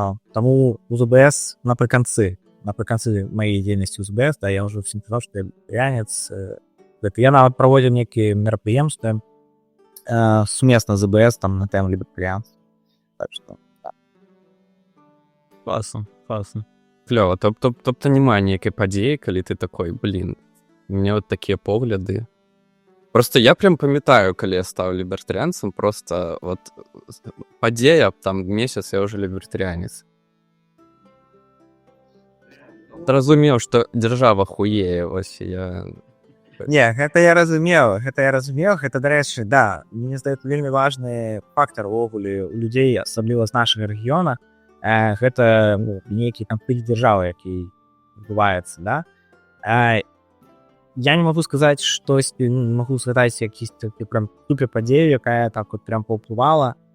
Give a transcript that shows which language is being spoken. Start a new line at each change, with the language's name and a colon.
Belarusian: Таму у ЗБС напрыканцы маёй дзейнасці ў ЗБС, да, я ўжо всім казаў, што я лібертарыянец. Я нават праводзіў нейкія мерапрыемствы сумесна з ЗБС там на тэму лібертарыянства. Так што, так. Класна.
Ukrainian: Клёва, тобто немає ніякої події, коли ти такой, блін, у мене от такі погляди. Просто я прям пам'ятаю, коли я став лібертаріанцем, просто от подія, там місяць я вже лібертаріанець. Зразумів, що держава хуєє, ось я...
Belarusian: Не, гэта я разумеў, гэта, дарэчы, да, мне здаецца, вельмі важны фактор увогуле у людзей, асабліва з нашага рэгіёна, гэта нейкі канфлікт дзяржавы, які адбываецца, да. Я не магу сказаць штосьці, не магу згадаць якісь прям супер падзею, якая так от прям паўплывала.